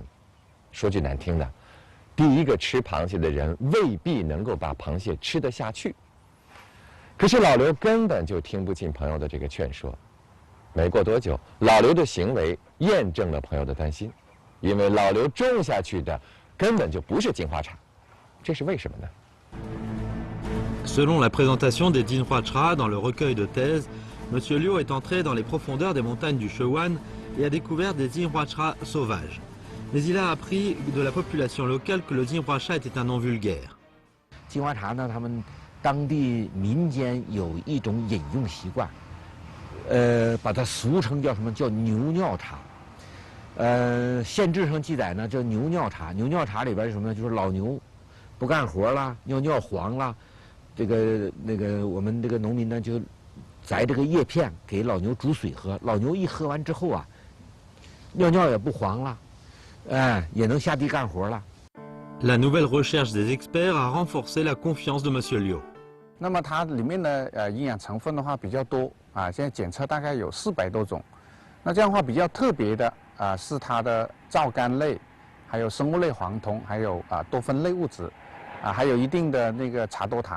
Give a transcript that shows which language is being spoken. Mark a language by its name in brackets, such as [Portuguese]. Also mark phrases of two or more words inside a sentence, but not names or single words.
[Chinese] 说句难听的，第一个吃螃蟹的人未必能够把螃蟹吃得下去。可是老刘根本就听不进朋友的这个劝说。没过多久，老刘的行为验证了朋友的担心，因为老刘种下去的根本就不是金花茶。这是为什么呢？ [French] Selon la présentation des Jinhua-Cha dans le recueil de thèses, M. Liu est entré dans les profondeurs des montagnes du Shewan et a découvert des Jinhua-Cha sauvages. Mais il a appris de la population locale que le Jinhua-Cha était un nom vulgaire. [Chinese] 金花茶呢，他们当地民间有一种饮用习惯，把它俗称叫什么？叫牛尿茶。县志上记载呢，叫牛尿茶。牛尿茶里边是什么呢？就是老牛不干活了，尿黄了。我们这个农民呢，就摘这个叶片给老牛煮水喝。老牛一喝完之后尿也不黄了，也能下地干活了。 [French] La nouvelle recherche des experts a renforcé la confiance de M. Liu. [Chinese] 那么它里面的营养成分的话比较多现在检测大概有400多种。那这样的话比较特别的是它的皂苷类，还有生物类黄酮，还有多酚类物质，还有一定的那个茶多糖。